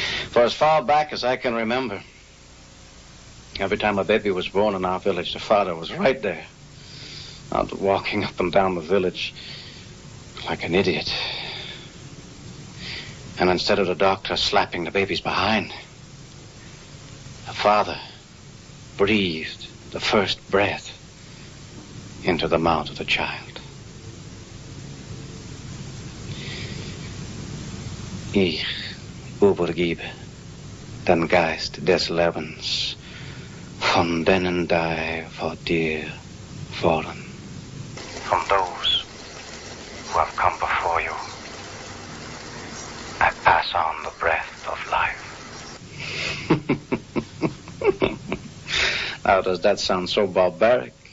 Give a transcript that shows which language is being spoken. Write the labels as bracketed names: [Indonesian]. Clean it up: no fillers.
[English] For as far back as I can remember, every time a baby was born in our village, the father was right there, out walking up and down the village like an idiot. And instead of the doctor slapping the babies behind, the father breathed the first breath into the mouth of the child. [German] Ich übergebe den Geist des Lebens von denen die vor dir fallen. [English] From those who have come before you, I pass on the breath of life. How does that sound so barbaric?